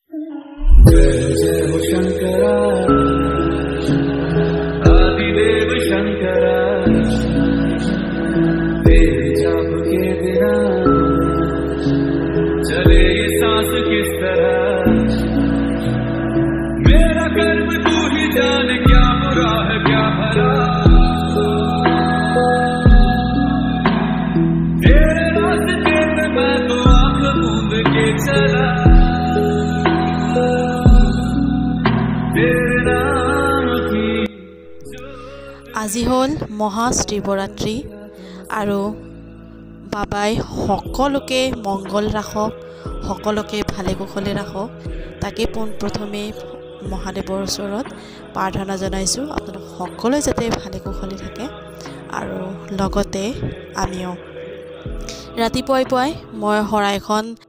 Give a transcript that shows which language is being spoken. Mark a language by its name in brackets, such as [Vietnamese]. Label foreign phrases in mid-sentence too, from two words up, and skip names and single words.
[Hindi] जय जय हो शंकरा आदिदेव शंकरा तेरे जाप के बिना चले ये सांस किस तरह मेरा कर्म तू ही जाने क्या बुरा है क्या भला तेरे रास्ते पे मैं तो आंख मूंद के चला [Assamese] আজি হল মহা শিৱৰাত্ৰি আৰু বাবাই সকলোকে মংগল ৰাখক সকলোকে ভালে কুশলে ৰাখক তাকে প্ৰথমে মহাদেৱৰ ওচৰত প্ৰাৰ্থনা জনাইছো আপোনালোক সকলোৱে যাতে ভালে কুশলে থাকে আৰু লগতে আমিও ৰাতিপুৱাই মই শৰাইখন